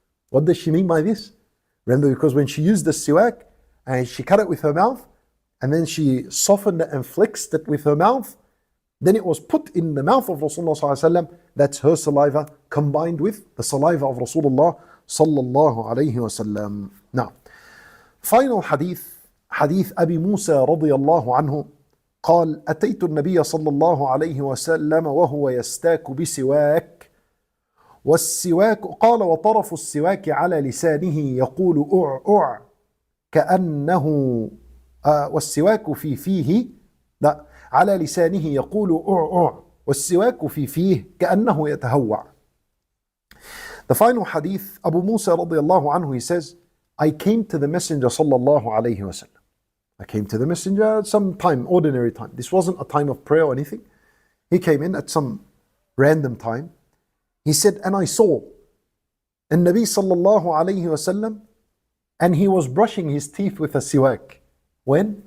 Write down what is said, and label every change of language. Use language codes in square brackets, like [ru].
[en] What does she mean by this? Remember, because when she used the siwak, and she cut it with her mouth, and then she softened it and flexed it with her mouth, then it was put in the mouth of Rasulullah sallallahu alaihi wasallam. That's her saliva combined with the saliva of Rasulullah sallallahu alaihi wasallam. Now, final hadith, hadith Abi Musa radiyallahu anhu, [ar] قال أتيت النبي صلى الله عليه وسلم وهو يستاك بسواك والسواك قال وطرف السواك على لسانه يقول أع كأنه والسواك في فيه لا على لسانه يقول أع والسواك في فيه كأنه يتهوع. [en] The final hadith, Abu Musa radiallahu anhu, he says, I came to the Messenger sallallahu alayhi wasallam. I came to the Messenger at some time, ordinary time. This wasn't a time of prayer or anything. He came in at some random time. He said, and I saw an Nabi sallallahu alayhi wasallam, and he was brushing his teeth with a siwak. When?